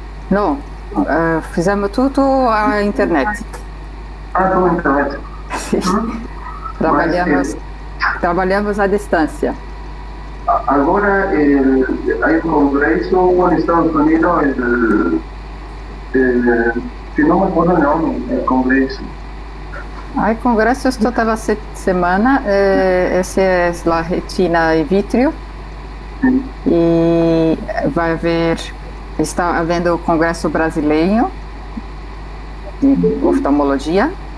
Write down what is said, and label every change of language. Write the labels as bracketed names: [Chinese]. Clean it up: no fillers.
[Portuguese] Não, fizemos tudo à internet. Ah, tudo internet. Mas Trabalhamos à distância. agora [Spanish] hay un congreso en Estados Unidos, que no me acuerdo el nombre, el congreso. Hay congresos toda la semana, ese es la retina y vitrio, Sí. [Portuguese] e vai haver, está havendo o congresso brasileiro de oftalmologia.